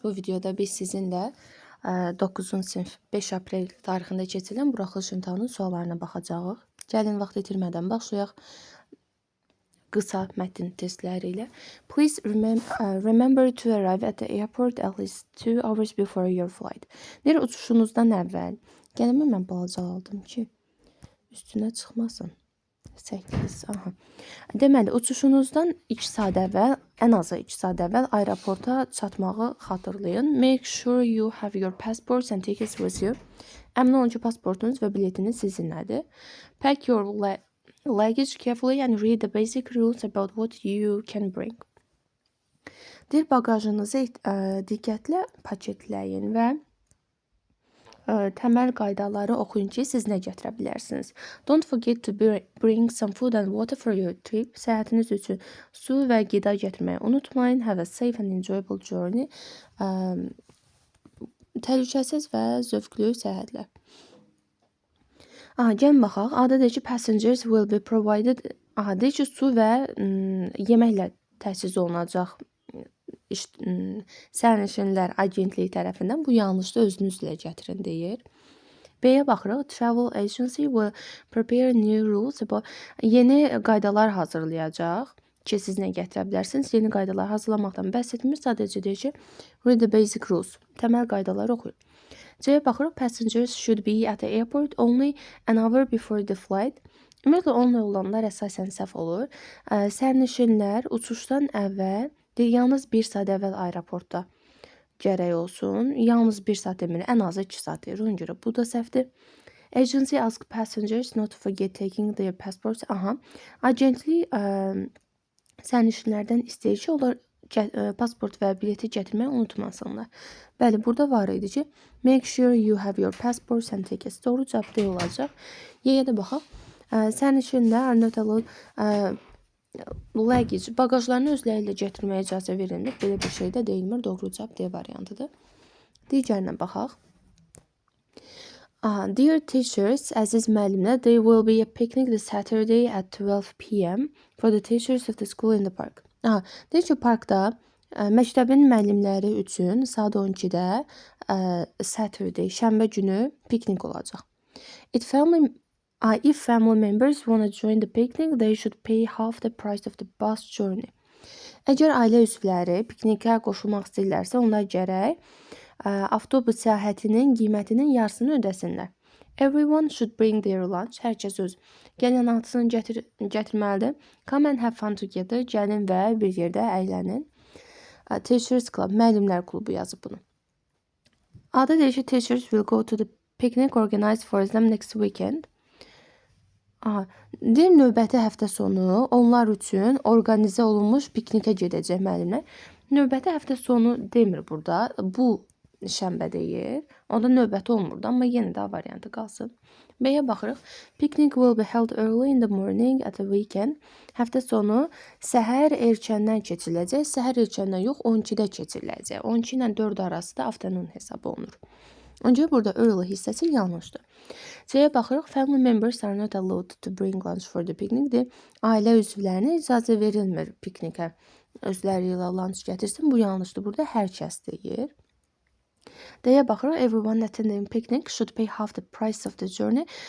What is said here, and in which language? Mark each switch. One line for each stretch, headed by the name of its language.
Azerbaijani: Bu videoda biz sizinlə 9-cu sinif 5 aprel tarixində keçirilən buraxılış imtahanının suallarına baxacağıq. Gəlin vaxt itirmədən başlayaq qısa mətn testləri ilə.
English: Please remember to arrive at the airport at least 2 hours before your flight.
Azerbaijani: Deyir, uçuşunuzdan əvvəl. Gəlin mən balaca aldım ki, üstünə çıxmasın. 8, aha. Deməli, uçuşunuzdan 2 saat əvvəl, ən azı 2 saat əvvəl aeroporta çatmağı xatırlayın.
English: Make sure you have your passports and tickets with you.
Azerbaijani: Əmin olun ki, pasportunuz və biletiniz sizinlədir.
English: Pack your luggage carefully and read the basic rules about what you can bring.
Azerbaijani: Deyir, bagajınızı diqqətlə paketləyin və təməl qaydaları oxuyun ki, siz nə gətirə bilərsiniz.
English: Don't forget to bring some food and water for your trip.
Azerbaijani: Səyahətiniz üçün su və qida gətirməyi unutmayın.
English: Have a safe and enjoyable journey.
Azerbaijani: Təhlükəsiz və zövqlü səyahətlər. Gəlin baxaq. Ada deyir ki,
English: passengers will be provided.
Azerbaijani: Deyir ki, su və yeməklə təchiz olunacaq sərnişinlər agentliyi tərəfindən. Bu yanlışdır, özünüzlə gətirin deyir. B-yə baxırıq.
English: Travel agency will prepare new rules about
Azerbaijani: yeni qaydalar hazırlayacaq ki, siz nə gətirə bilərsiniz. Yeni qaydalar hazırlamaqdan bəhs etmir. Sadəcə deyir ki,
English: read the basic rules.
Azerbaijani: Təməl qaydaları oxuyun. C-yə baxırıq.
English: Passengers should be at the airport only an hour before the flight.
Azerbaijani: Ümumiyyətlə, onunla olanlar əsasən səhv olur. Sərnişinlər uçuşdan əvvəl yalnız 1 saat əvvəl aeroportda gərək olsun. Yalnız 1 saat demir, ən azı 2 saat deyir. Ona görə bu da səhvdir.
English: Agency ask passengers not to forget taking their passports.
Azerbaijani: Agentlik sərnişinlərdən istəyir ki, onlar pasport və bileti gətirməyi unutmasınlar. Bəli, burada var idi ki,
English: make sure you have your passports and tickets.
Azerbaijani: Doğru cavab D olacaq. Y-yə də baxaq. Sərnişinlər
English: are not allowed luggage,
Azerbaijani: bagajlarını özləri ilə gətirməyə icazə verilir. Belə bir şey də deyilmir. Doğru cavab D variantıdır. Digərinə baxaq.
English: Dear teachers,
Azerbaijani: əziz müəllimlər,
English: there will be a picnic this Saturday at 12 p.m. for the teachers of the school in the park.
Azerbaijani: Deyir ki, parkda məktəbin müəllimləri üçün saat 12-də Saturday, şənbə günü piknik olacaq.
English: If family members want to join the picnic, they should pay half the price of the bus journey.
Azerbaijani: Əgər ailə üzvləri piknikə qoşulmaq istəyirlərsə, onlar gərək avtobus səyahətinin qiymətinin yarısını ödəsinlər.
English: Everyone should bring their lunch.
Azerbaijani: Hər kəs öz qəlyanaltısını gətirməlidir.
English: Come and have fun together.
Azerbaijani: Gəlin və bir yerdə əylənin. Teachers Club, müəllimlər klubu yazıb bunu. Ada deyir ki,
English: teachers will go to the picnic organized for them next weekend.
Azerbaijani: Deyir, növbəti həftə sonu onlar üçün orqanizə olunmuş piknikə gedəcək müəllimlər. Növbəti həftə sonu demir burada. Bu şənbə deyir. Onda növbəti olmurdu, amma yenə də variantı qalsın. B-yə baxırıq.
English: Picnic will be held early in the morning at the weekend.
Azerbaijani: Həftə sonu səhər erkəndən keçiriləcək. Səhər erkəndən yox, 12-də keçiriləcək. 12 ilə 4 arası da afternoon hesabı olunur. Öncə burada early hissəsi yanlışdır. C-yə baxırıq.
English: Family members are not allowed to bring lunch for the picnic.
Azerbaijani: Ailə üzvlərinə icazə verilmir piknikə. Özləri ilə lunch gətirsin. Bu yanlışdır. Burada hər kəs deyir. D-yə baxırıq.
English: Everyone attending picnic should pay half the price of the journey.